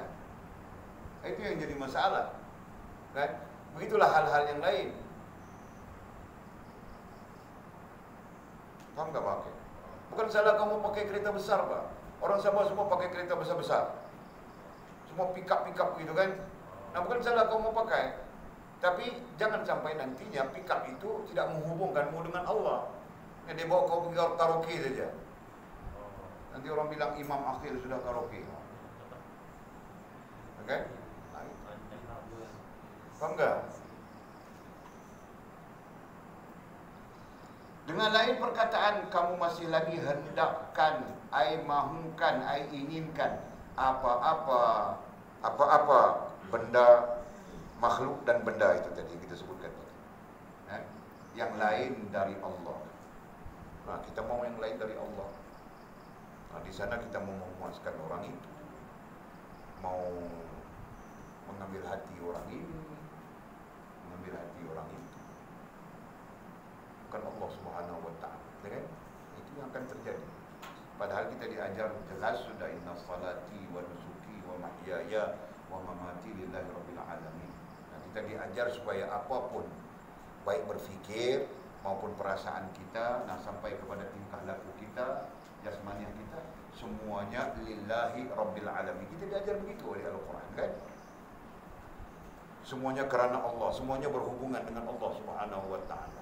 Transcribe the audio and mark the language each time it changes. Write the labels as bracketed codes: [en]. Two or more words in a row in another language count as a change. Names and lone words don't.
[ms] Itu yang jadi masalah, kan? Begitulah hal-hal yang lain. Faham tak pakai? Bukan salah kamu pakai kereta besar, Pak. Orang Sabah semua pakai kereta besar-besar, semua pick-up gitu kan. Nah bukan salah kamu pakai, tapi jangan sampai nantinya pick-up itu tidak menghubungkanmu dengan Allah. Dia bawa kau pergi karaoke saja. Nanti orang bilang Imam Akhil sudah karaoke. Okay? Faham tak? Dengan lain perkataan, kamu masih lagi hendakkan, mahukan, inginkan apa-apa benda makhluk dan benda itu tadi kita sebutkan, yang lain dari Allah. Nah, kita mau yang lain dari Allah. Nah, di sana kita mau memuaskan orang itu, mau mengambil hati orang ini, mengambil hati orang itu, bukan Allah [ar] سبحانه وتعالى, [ms] kan? Itu yang akan terjadi. Padahal kita diajar jelas sudah, [ar] إن صلاتي ونسكي ومحياي ومماتي لله رب العالمين. [ms] Nah, kita diajar supaya apapun, baik berfikir maupun perasaan kita, nah sampai kepada tingkah laku kita, jasmaniah kita, semuanya [ar] لله رب العالمين. [ms] Kita diajar begitu oleh Al-Quran, kan? Semuanya kerana Allah, semuanya berhubungan dengan Allah [ar] سبحانه وتعالى.